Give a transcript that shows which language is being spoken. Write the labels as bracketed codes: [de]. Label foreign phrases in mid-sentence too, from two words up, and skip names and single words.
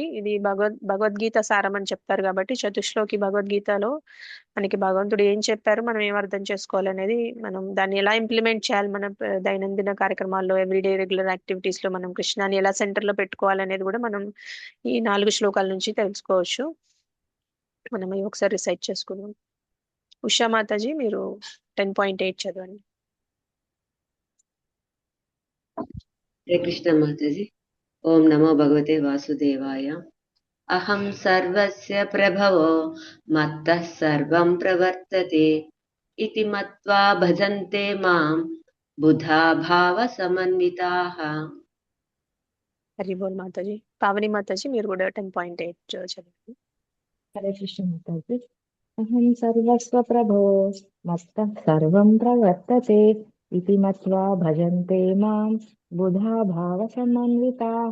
[te] ఇది భగవద్గీత సారం అని చెప్తారు కాబట్టి చతుశ్లోకి భగవద్గీతలో మనకి భగవంతుడు ఏం చెప్పారు, మనం ఏం అర్థం చేసుకోవాలి అనేది, మనం దాన్ని ఎలా ఇంప్లిమెంట్ చేయాలి మన దైనందిన కార్యక్రమాల్లో, [en] everyday regular activities [te] లో మనం కృష్ణాన్ని ఎలా సెంటర్ లో పెట్టుకోవాలి అనేది కూడా మనం ఈ 4 శ్లోకాల నుంచి తెలుసుకోవచ్చు. మనం ఇవి ఒకసారి రిసైట్ చేసుకుందాం. ఉషా మాతాజీ మీరు 10.8 చదవండి. హరే కృష్ణ మాతాజీ. [sa] ఓం నమో భగవతే వాసుదేవాయ. అహం సర్వస్య ప్రభవో మత్తః సర్వం ప్రవర్తతే ఇతి మత్వా భజంతే మాం బుధా భావ సమన్వితాః. [te] హరి బోల్ మాతాజీ. పావని మాతాజీ మీరు కూడా 10.8 చదవండి. హరే కృష్ణ మాతాజీ. [sa] అహం సర్వస్వ ప్రభో మత్తః సర్వం ప్రవర్తతే ఇతి మత్వా భజంతే మాం బుధా భావ సమన్వితాః.